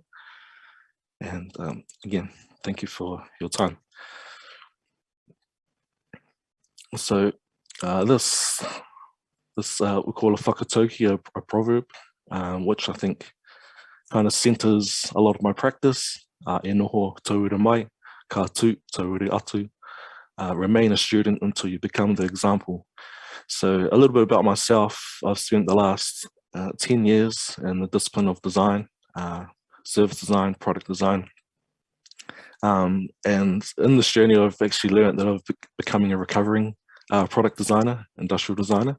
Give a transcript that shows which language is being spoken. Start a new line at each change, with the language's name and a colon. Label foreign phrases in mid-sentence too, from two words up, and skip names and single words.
English: And again, thank you for your time. So this we call a whakatauki, a proverb, which I think kind of centers a lot of my practice.
Māori: E noho taure mai, ka tū taure atu.
English: Remain a student until you become the example. So a little bit about myself. I've spent the last 10 years in the discipline of design, service design, product design. And in this journey, I've actually learned that I'm becoming a recovering product designer, industrial designer.